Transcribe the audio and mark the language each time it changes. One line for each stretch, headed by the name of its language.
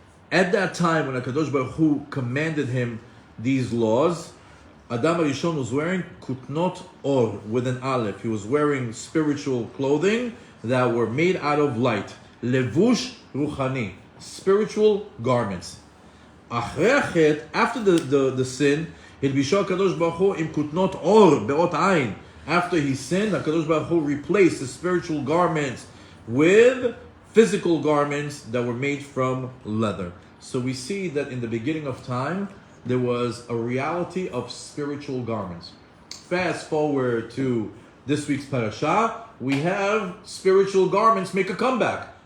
English: At that time, when HaKadosh Baruch Hu commanded him these laws, Adam HaRishon was wearing kutnot or with an aleph. He was wearing spiritual clothing that were made out of light. Levush ruchani, spiritual garments.
Hebrew: After the sin, הלבישו הקדוש ברוך הוא עם כותנות אור באות עין.
English: After he sinned, HaKadosh Baruch Hu replaced the spiritual garments with physical garments that were made from leather. So we see that in the beginning of time, there was a reality of spiritual garments. Fast forward to this week's parasha, we have spiritual garments make a comeback.